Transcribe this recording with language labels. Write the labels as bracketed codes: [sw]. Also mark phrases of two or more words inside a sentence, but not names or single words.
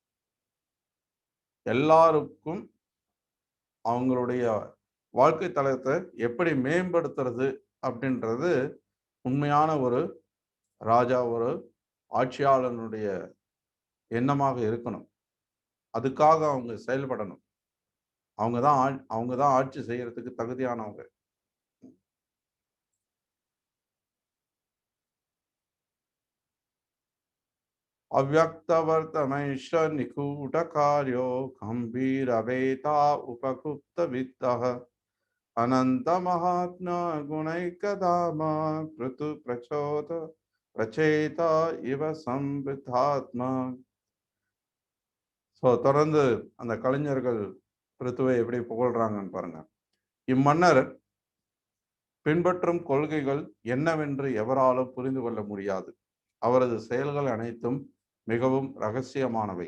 [ta] எல்லாருக்கும் அவங்களுடைய வாழ்க்கை தளத்தை எப்படி மேம்படுத்துறது அப்படின்றது உண்மையான ஒரு ராஜா, ஒரு ஆட்சியாளனுடைய எண்ணமாக இருக்கணும். அதுக்காக அவங்க செயல்படணும். அவங்க தான் ஆட்சி செய்யறதுக்கு தகுதியானவங்க. [sa] अव्यक्तवर्तमैष निकूटकार्यो गम्भीरवेता उपगुप्तवित्तः अनन्तमहात्मा गुणैकधामा पृथु प्रचेता इव संविधात्मा. [ta] தொடர்ந்து அந்த கலைஞர்கள் பிருத்துவை எப்படி புகழ்றாங்கன்னு பாருங்க. இம்மன்னர் பின்பற்றும் கொள்கைகள் என்னவென்று எவராலும் புரிந்து கொள்ள முடியாது. அவரது செயல்கள் அனைத்தும் மிகவும் ரகசியமானவை.